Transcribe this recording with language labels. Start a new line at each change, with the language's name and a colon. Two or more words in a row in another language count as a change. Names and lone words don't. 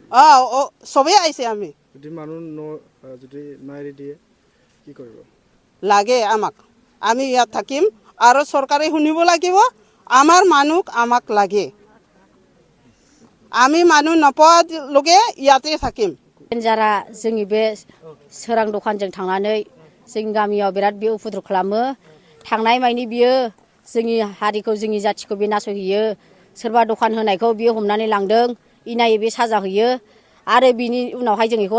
Assamese: চবেই আহিছে আমি যদি মানুহ যদি নাইৰি দিয়ে কি কৰিব লাগে আমাক আমি ইয়াত থাকিম আৰু চৰকাৰে শুনিব লাগিব আমাৰ মানুহ আমাক লাগে আমি মানুহ নপোৱালৈকে ইয়াতে থাকিম
Bodo: रेन्जारा जोंनि बे सोरां दखानजों थांनानै जोंनि गामियाव बिराद बे उपद्रब खालामो थांनाय मानि बियो जोंनि हारिखौ जोंनि जाथिखौ बे नासयहैयो सोरबा दखान होनायखौ बियो हमनानै लांदों इनायै बे साजा होयो आरो बिनि उनावहाय जों बेखौ